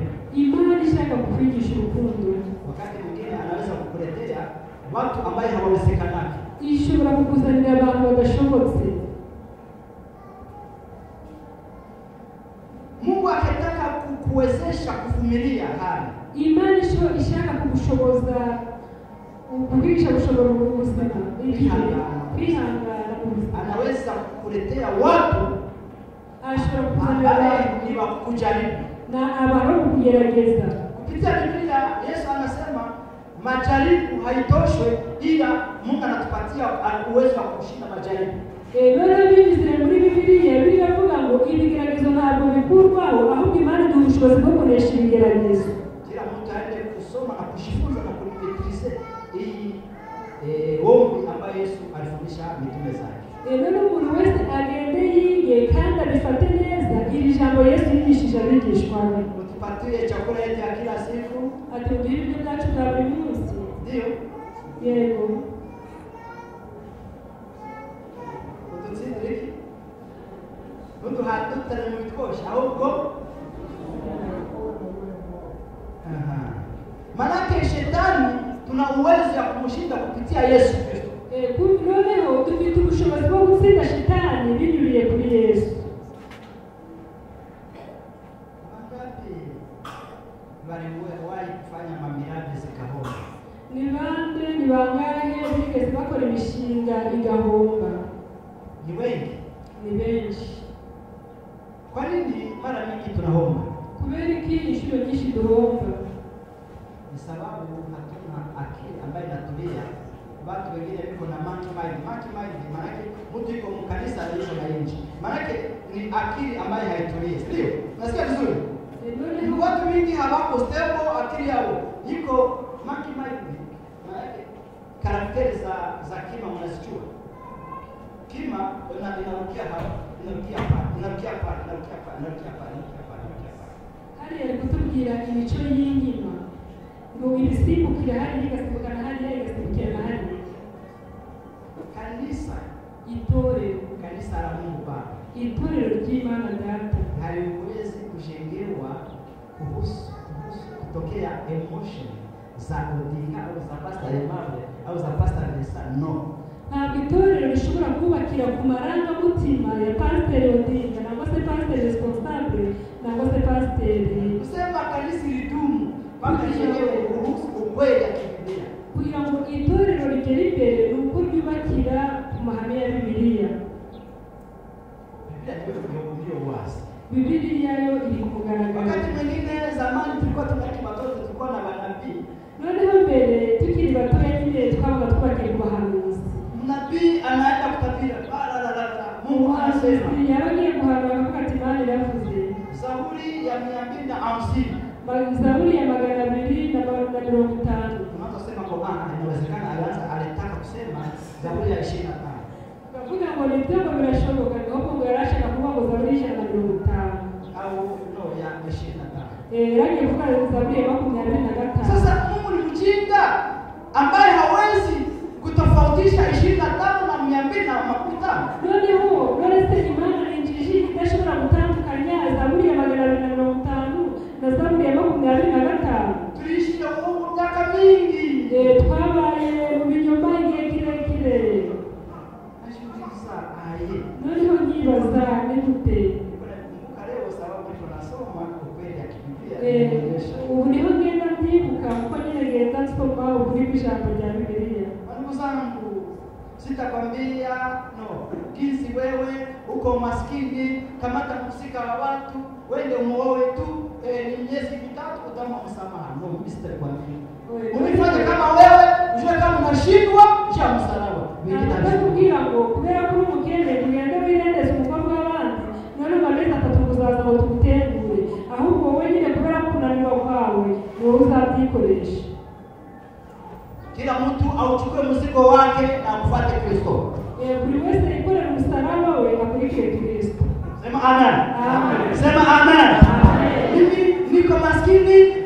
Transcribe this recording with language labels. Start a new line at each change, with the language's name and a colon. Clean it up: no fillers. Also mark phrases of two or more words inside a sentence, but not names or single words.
Kinyarwanda: Imani ishaka kukwigisha urukundo,
Swahili: wakati mwingine anaweza kukuletea watu ambaye hawawezekanaki.
Kinyarwanda: ishobora kukuzanira abantu badashobotse.
Swahili: Mungu akitaka kukuwezesha kuvumilia hali,
Kinyarwanda: Imani ishaka kugushoboza kukwigisha gushobora ubuzima, kwihangana mu buzima.
Swahili: anaweza kukuletea watu
Kinyarwanda: Ashobora kukuzanira
Swahili: ambaye
Kinyarwanda: abantu
Swahili: ni wa kukujaribu.
Kinyarwanda: na abantu kugerageza.
Swahili: Kupitia Biblia Yesu anasema majaribu haitoshwe, ila Mungu anatupatia uwezo wa kushinda majaribu.
Kinyarwanda: Rero bivuze muri Bibiliya biravuga ngo ibigeragezo ntabwo bikurwaho, ahubwo Imana iduha ubushobozi bwo kunesha ibigeragezo.
Swahili: Kila mtu aende kusoma na kujifunza na kulipitisha hii ombi ambayo Yesu alifundisha mitume zake.
Kinyarwanda: Rero umuntu wese agende yige kandi abifate neza iri jambo Yesu yigishije abigishwa be.
Swahili: Utupatie chakula yetu ya kila siku.
Kinyarwanda: Atubwire ibyo byacu bya buri munsi.
Swahili: Ndio.
Kinyarwanda: Yego. Ututsindire. Mundu hatutane mu bitosha ahubwo.
Swahili: Manake shetani tuna uwezo ya kumshinda kupitia Yesu Kristo.
Kinyarwanda: Noneho dufite ubushobozi bwo gutsinda shetani binyuriye kuri Yesu.
Swahili: Wangapi waliwahi kufanya mamiradi zikahomba?
Kinyarwanda: Ni bande, ni bangahe bigeze bakora imishinga igahomba?
Swahili: Ni wengi.
Kinyarwanda: Ni benshi.
Swahili: Kwa nini mara nyingi tunahomba?
Kinyarwanda: Kubera iki inshuro nyinshi duhomba?
Swahili: Ni sababu hatuna akili ambayo inatulia. Watu wengine wiko na
English: monkey mind. Monkey mind
Swahili: maana mtu yuko mkanisa anaishi na nje. Maana ni akili ambayo haitulie. Ndio? Nasikia vizuri? Ni watu wengi hawako stable akili yao. Iko
English: monkey mind.
Swahili: Maana karakteri za kima mnazijua. Kima inarukia hapa, inarukia hapa, inarukia hapa, inarukia hapa, inarukia hapa, inarukia hapa, inarukia hapa.
Kinyarwanda: Hari ari kutubwira imico y'inkima. Ngo ibisimbukira hari igasimbuka na hari igasimbukira na hari.
Swahili: Kanisa,
Kinyarwanda: itorero,
Swahili: kanisa la Mungu Baba,
Kinyarwanda: itorero ry'Imana Data
Swahili: haliwezi kujengewa kuhusu kutokea emotion za Odinga au za Pastor Emmanuel au za Pastor Nesa.
English: No.
Kinyarwanda: Ntabwo itorero rishobora kubakira ku marangamutima ya Pastor Odinga nangwa se Pastor Responsable nangwa se Pastor.
Swahili: Kusema kanisa lidumu mpaka lijengewe kuhusu ukweli ya Biblia.
Kinyarwanda: Kugira ngo itorero rigere imbere ni uko ryubakira ku mahame ya Bibiliya.
Swahili: Ndio wazi.
Kinyarwanda: Bibiliya yo iri kugaragara.
Swahili: Wakati mwingine zamani tulikuwa tunakima watoto tulikuwa na manabii.
Kinyarwanda: Noneho mbere tukiri batoya nyine twabaga twubakira ku bahanuzi.
Swahili: Nabii anaenda kutabiri. Mungu anasema.
Kinyarwanda: Yabagiye guhanura akavuga ati Imana iravuze.
Swahili: Zaburi ya 250. Zaburi ya 250. Tunasema kwa inawezekana alitaka kusema Zaburi ya 25.
Kinyarwanda: Kavuga ngo nibyo birashoboka ngo yarashaka kuvuga ngo Zaburi ya 50
Swahili: au no ya 25.
Kinyarwanda: Rangi kuvuga Zaburi ya 25.
Swahili: Sasa Mungu ni mjinga ambaye hawezi kutofautisha 25 na 250.
Kinyarwanda: Noneho se Imana injiji idashobora gutandukanya Zaburi ya 250 na Zaburi ya 25.
Swahili: Tuliishi na Mungu miaka mingi.
Kinyarwanda: Twabaye mu binyoma igihe kirekire. Noneho nyibaza nigute
Swahili: leo sababu tunasoma ukweli ya Biblia.
Kinyarwanda: Ubu niho ngenda ndibuka kuko nyine ngenda nsoma ukuri kw'ijambo rya Bibiliya.
Swahili: Ndugu zangu, sitakwambia no, jinsi wewe uko maskini, kamata msika wa watu, wende umuoe tu, ni miezi mitatu utamwa msamaha. No, mimi sitakwambia. Unifanye kama wewe, ujue kama unashindwa, kisha msalaba.
Kinyarwanda: Nakubwira ngo kubera ko umukene ugende wirendeze umukobwa w'abandi, none amezi 3 kuzaza ngo tugutengure, ahubwo wowe nyine kubera ko unanirwa kwawe, wowe uzabyikoresha.
Swahili: Kila mtu auchukue mzigo wake na kufuate Kristo.
Kinyarwanda: Buri wese yikorera umusaraba we akurikire Kristo.
Swahili: Sema amen. Amen. Sema amen. Amen. Mimi niko maskini,